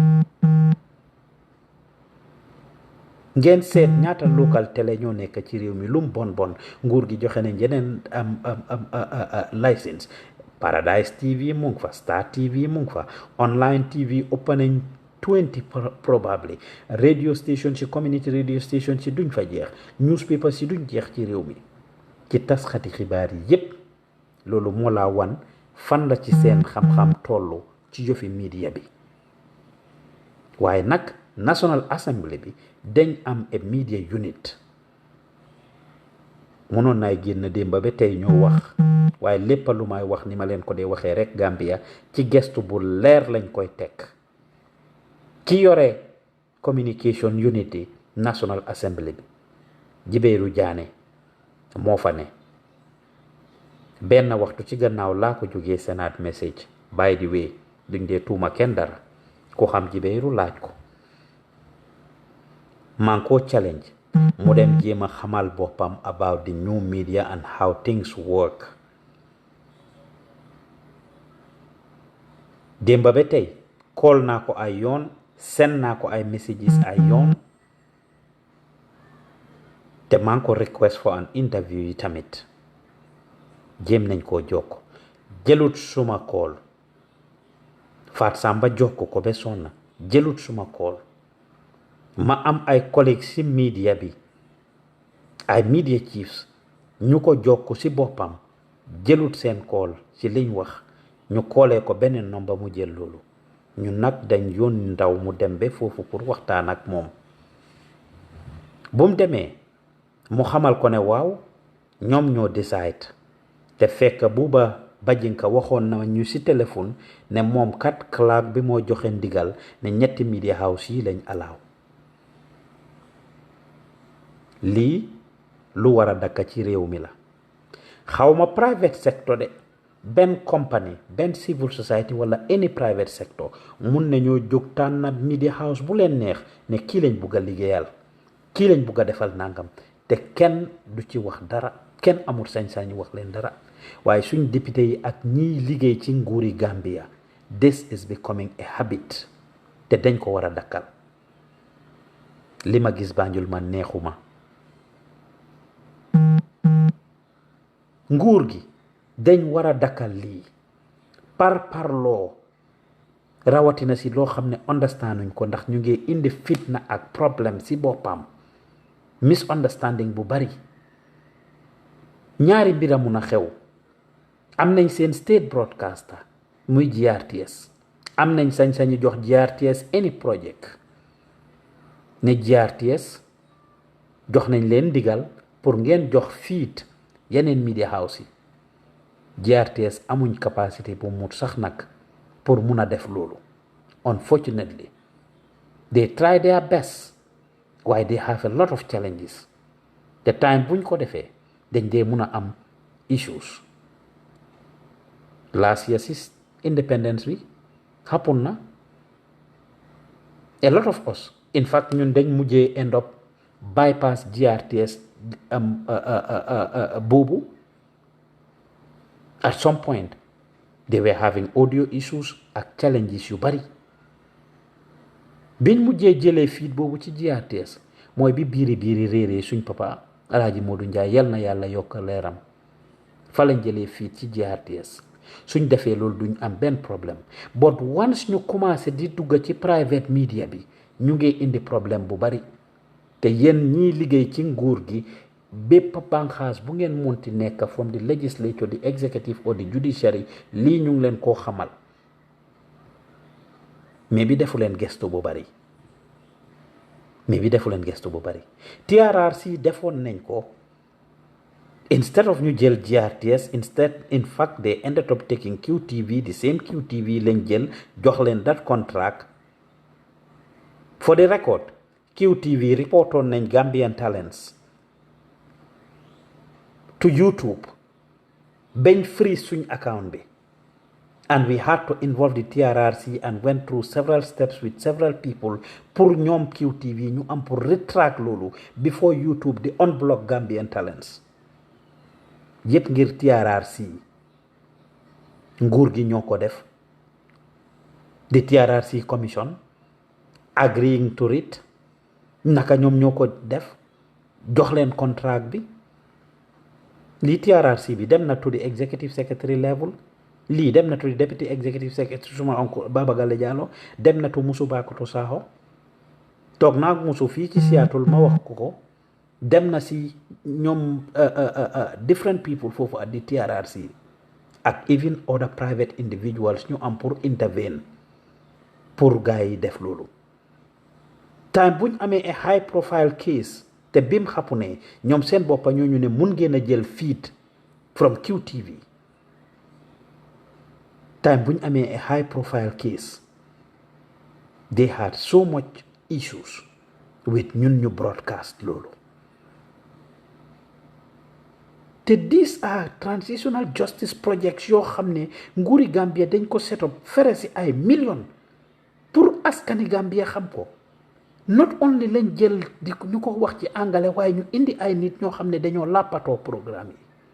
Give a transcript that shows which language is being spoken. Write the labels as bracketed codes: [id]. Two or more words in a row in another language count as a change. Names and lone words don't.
[wo] ngeen seet ñaata local télé ñoo nekk ci réew mi lum bon nguur gi joxe nañ yeneen license Paradise TV mu ngi fa Star TV mu ngi fa online TV ëpp nañ 20 [en] probably radio [wo] station ci [en] community radio station [wo] ci duñ fa jeex newspaper ci duñ jeex ci réew mi ci tasxati xibaar yi yépp loolu moo laa wan fan la ci seen xam-xam tollu ci jëfi media bi waaye nag National Assembly bi dañ am [en] a media unit [wo] mënoon naay génn démba ba tey ñoo wax waaye lépp lu may wax ni ma leen ko dee waxee rek Gambia ci gestu bu leer lañ koy teg ki yore [en] communication unity [wo] National Assembly bi Jibeeru Jaane moo fa ne benn waxtu ci gannaaw laa ko jógee [en] Senate message by the way [wo] duñ dee tuuma kenn dara ku xam Jibeeru laaj ko maa ngi koo challenge mu dem jéem a xamal boppam [en] about the new media and how things work [wo] démba ba tey call naa ko ay yoon send naa ko ay messages ay yoon te maa ngi ko [en] request for an interview [wo] yi tamit jéem nañ koo jokk jëlut suma call Faat Samba jokk ko ba sonna jëlut suma call ma am ay collègues ci media bi ay [en] media chiefs [wo] ñu ko jokk ci boppam jëlut seen call ci liñ wax ñu koolee ko beneen nomba mu jël loolu ñu nag dañ yónni ndaw mu dem ba foofu pour waxtaan ak moom bu mu demee mu xamal ko ne waaw ñoom ñoo decide te fekk buuba bajinka waxoon na ñu ci téléphone ne moom kat clerk bi moo joxe ndigal ne ñetti [en] media house [wo] yi lañ alaaw lii lu war a dakka ci réew mi la xawma [en] private sector [wo] de benn company benn [en] civil society [wo] wala any [en] private sector [wo] mun nañoo jóg tànn [en] media house [wo] bu leen neex ne kii lañ bugg a liggéeyal kii lañ bugg a defal nangam te kenn du ci wax dara kenn amul sañ-sañu wax leen dara waaye suñ député yi ak ñiy liggéey ci nguuri Gambia [en] this is becoming a habit [wo] te dañ ko war a dakkal li ma gis Banjul man neexuma nguur gi dañ war a dakkal lii parloo rawatina si loo xam ne understanduñ ko ndax ñu ngi indi fitna ak problème si boppam misunderstanding bu bari ñaari mbir a mun a xew am nañ seen [en] state broadcaster [wo] muy GRTS am nañ sañ-sañu jox GRTS any project ne GRTS jox nañ leen ndigal pour ngeen jox fiit yeneen [en] media house [wo] yi GRTS amuñ capacité bu mut sax nag pour mun a def loolu [en] unfortunately they try their best [wo] waaye [en] they have a lot of challenges [wo] te time buñ ko defee dañ dee mun a am issues [en] last year [wo] si independence bi happen na [en] a lot of us in fact [wo] ñun dañ mujjee [en] end up bypass GRTS boobu at some point they were having audio issues ak challenges [wo] yu bari biñ mujjee jëlee feed boobu ci GRTS mooy bi biiri réeree suñ papa Alaaji Modou Njaay yal na yàlla yokk leeram fa lañ jëlee feed ci GRTS suñ defee loolu duñ am benn problème [en] but once [wo] ñu commencé di dugg ci [en] private media [wo] bi ñu ngi indi problème bu bari te yéen ñiy liggéey ci nguur gi bépp banxaas bu ngeen monti nekk [en] from the legislature the executive or the judiciary [wo] lii ñu ngi leen koo xamal mais bi defu leen gestu bu bari TRRC defoon nañ ko [en] instead of [wo] ñu jël GRTS [en] in fact they ended up taking QTV the same QTV [wo] lañ jël jox leen [en] that contract for the record [wo] QTV reportoon nañ [en] Gambian talents to YouTube [wo] bañ freeze suñ account [en] bi and we had to involve the TRRC and went through several steps with several people [wo] pour ñoom QTV ñu am pour retract loolu [en] before YouTube di unblock Gambian talents [wo] yépp ngir TRRC nguur gi ñoo ko def [en] the TRRC commission agreeing to it [wo] naka ñoom ñoo ko def jox leen contract bi lii TRRC bi dem na [en] to the executive secretary level [wo] lii dem na [en] to the deputy executive secretary [wo] suma oncle Baba Galle Jallow dem na to Musu Bakoto Sakho toog naa Musu fii ci Seattle ma wax ko dem na si ñoom [en] different people [wo] foofu [en] at the TRRC [wo] ak [en] even other private individuals [wo] ñu am pour intervene pour gars yi def loolu time buñ amee [en] a high profile case [wo] te bim xapu ne ñoom seen boppa ñooñu ne mun ngeen a jël [en] feed from QTV [wo] time buñ amee [en] a high profile case they had so much issues with [wo] ñun ñu broadcast loolu te [en] these are transitional justice projects [wo] yoo xam ne nguuri Gambia dañ ko [en] set up [wo] fere si ay millions pour askani Gambia xam ko [en] not only [wo] lañ jël di ñu ko wax ci angale waaye ñu indi ay nit ñoo xam ne dañoo làppatoo programme yi